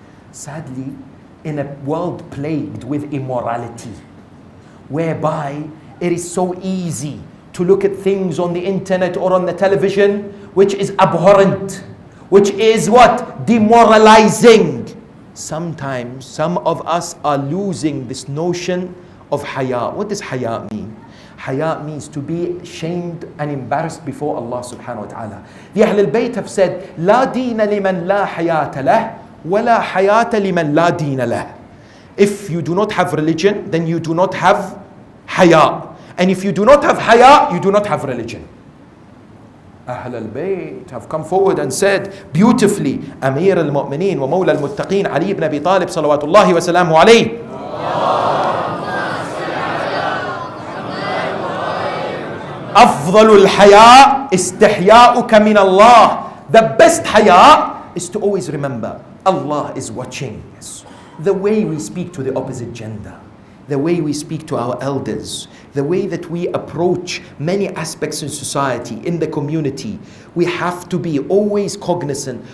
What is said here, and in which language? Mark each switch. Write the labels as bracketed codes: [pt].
[en] Sadly, in a world plagued with immorality, whereby it is so easy to look at things on the internet or on the television which is abhorrent, which is what? Demoralizing. Sometimes some of us are losing this notion of haya. What does haya mean? Haya means to be shamed and embarrassed before Allah subhanahu wa ta'ala. The Ahl al-Bayt have said, [ar] لا دين لمن لا حياة له ولا حياة لمن لا دين له. [en] If you do not have religion, then you do not have haya. And if you do not have haya, you do not have religion. Ahl al-Bayt have come forward and said beautifully, Amir al-Mu'mineen wa Mawla al-Muttaqeen Ali ibn Abi Talib salawatullahi wa salamu alayhi. [ar] أفضل الحياء استحياؤك من الله. [en] The best haya is to always remember Allah is watching us. The way we speak to the opposite gender, the way we speak to our elders, the way that we approach many aspects in society, in the community, we have to be always cognizant.